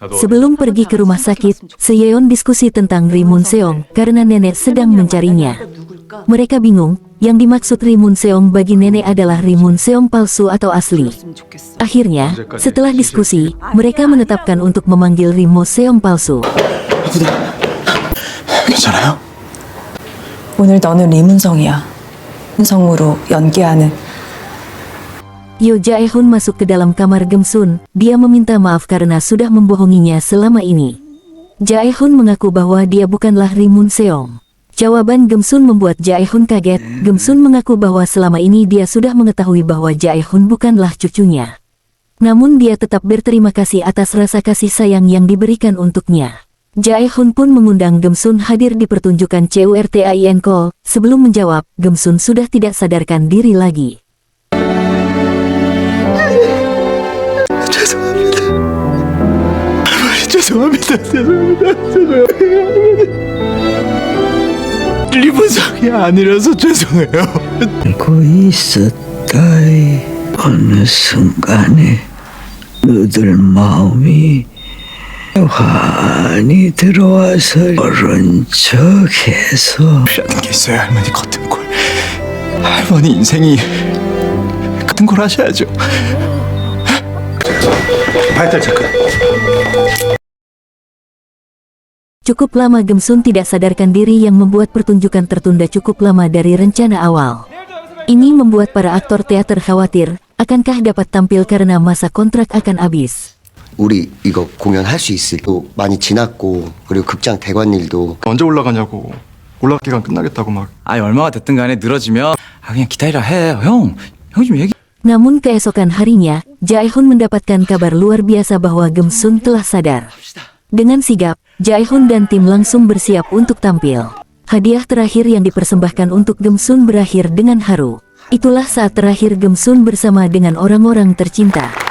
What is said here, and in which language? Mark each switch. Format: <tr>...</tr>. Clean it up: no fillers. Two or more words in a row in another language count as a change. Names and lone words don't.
<id>Sebelum pergi ke rumah sakit, Seyeon diskusi tentang Ri Mun Seong karena nenek sedang mencarinya. Mereka bingung, yang dimaksud Ri Mun Seong bagi nenek adalah Ri Mun Seong palsu atau asli. Akhirnya, setelah diskusi, mereka menetapkan untuk memanggil Ri Mun Seong palsu.</id> <ko>괜찮아요? 오늘 너는 리문성이야. 성으로 연기하는.</ko> <id>Yo Jae-hun masuk ke dalam kamar Gemsun. Dia meminta maaf karena sudah membohonginya selama ini. Jae-hun mengaku bahwa dia bukanlah Ri Mun Seong. Jawaban Gemsun membuat Jae-hun kaget. Gemsun mengaku bahwa selama ini dia sudah mengetahui bahwa Jae-hun bukanlah cucunya. Namun dia tetap berterima kasih atas rasa kasih sayang yang diberikan untuknya. Jae-hun pun mengundang Gemsun hadir di pertunjukan CURTAIN Call. Sebelum menjawab, Gemsun sudah tidak sadarkan diri lagi.</id> <ko>죄송합니다. 리본성이 아니라서 죄송해요. 알고 있었다이 어느 순간에 너들 마음이 환히 들어와서 모른 척해서 하는 게 있어요. 할머니 같은 걸. 할머니 인생이 같은 걸 하셔야죠. 바이탈 체크.</ko> <id>Cukup lama Gemsun tidak sadarkan diri yang membuat pertunjukan tertunda cukup lama dari rencana awal. Ini membuat para aktor teater khawatir, akankah dapat tampil karena masa kontrak akan habis.</id> <ko>우리 이거 공연할 수 있을 또 많이 지났고 그리고 극장 대관 일도 언제 올라가냐고. 올라갈 기간 끝나겠다고 막. 아니 얼마가 됐든 간에 늘어지면 그냥 기다리라 해. 형 좀 얘기.</ko> <id>Namun keesokan harinya, Jae-hun mendapatkan kabar luar biasa bahwa Gemsun telah sadar. Dengan sigap, Jae-hun dan tim langsung bersiap untuk tampil. Hadiah terakhir yang dipersembahkan untuk Gemsun berakhir dengan haru. Itulah saat terakhir Gemsun bersama dengan orang-orang tercinta.</id>